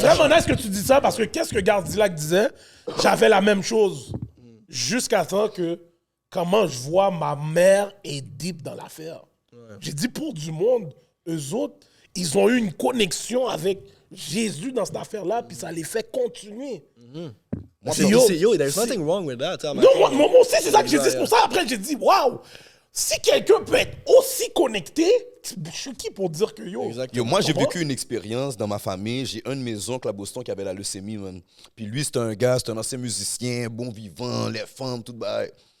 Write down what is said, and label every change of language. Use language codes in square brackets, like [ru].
[fr] vraiment nice que tu dis ça parce que qu'est-ce que Gardilac disait? J'avais la même chose. Jusqu'à temps que comment je vois ma mère est deep dans l'affaire. J'ai dit pour du monde, eux autres, ils ont eu une connexion avec Jésus dans cette affaire-là, puis ça les fait continuer. C'est [en] yo, there's nothing wrong with that. [fr] Non, moi aussi, c'est ça que j'ai dit. C'est pour ça, après, j'ai dit, waouh, si quelqu'un peut être aussi connecté, je suis qui pour dire que yo. Exactement. Yo, moi, j'ai Comment? vécu une expérience dans ma famille. J'ai un de mes oncles à Boston qui avait la leucémie, man. Puis lui, c'était un gars, c'était un ancien musicien, bon vivant, les femmes, tout bail.